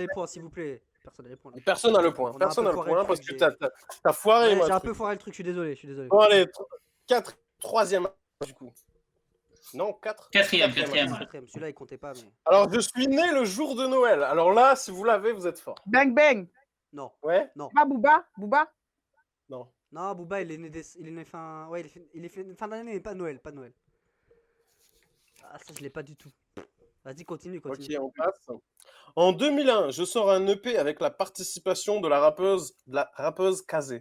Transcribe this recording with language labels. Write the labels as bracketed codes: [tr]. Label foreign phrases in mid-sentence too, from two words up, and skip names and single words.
[fr] n'a les points, s'il vous plaît. Personne n'a les points. deux. Personne n'a le point. On a un Personne peu n'a le foiré point le parce truc, que t'as foiré Ouais, moi. j'ai un truc. peu foiré le truc, je suis désolé. Bon, allez, troisième du coup. Non, 4. Quatrième. Celui-là, il comptait pas, mais. Alors, je suis né le jour de Noël. Alors là, si vous l'avez, vous êtes fort. Bang Bang. Non. Ouais? Pas Booba. Booba. Non. Non, Booba, il est né fin. Ouais, il est fait fin d'année, mais pas Noël. Ah, ça, je l'ai pas du tout. Vas-y, continue. Ok, on passe. En 2001, je sors un EP avec la participation de la rappeuse Kazé.